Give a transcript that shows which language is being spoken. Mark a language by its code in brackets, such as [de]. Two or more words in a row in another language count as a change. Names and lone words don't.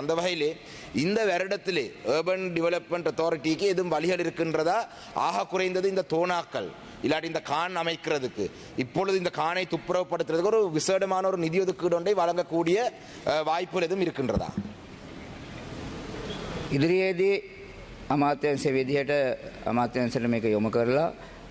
[ta] அந்த வகையிலே இந்த வருடத்திலே [en] urban development authority [ta] எதுவும் வழிகள் இருக்கின்றதா? ஆக குறைந்தது இந்த தோணாக்கள் இல்லாட்டி இந்த கான் அமைக்கிறதுக்கு, இப்பொழுது இந்த கானை துப்புரவுப்படுத்துறதுக்கு ஒரு விசேடமான ஒரு நிதி ஒதுக்கீடு ஒன்றை வழங்கக்கூடிய வாய்ப்புகள் எதுவும் இருக்கின்றதா? [si] ඉදිරියේදී අමාත්‍යංශ විදිහට අමාත්‍යංශයට මේක යොමු කරලා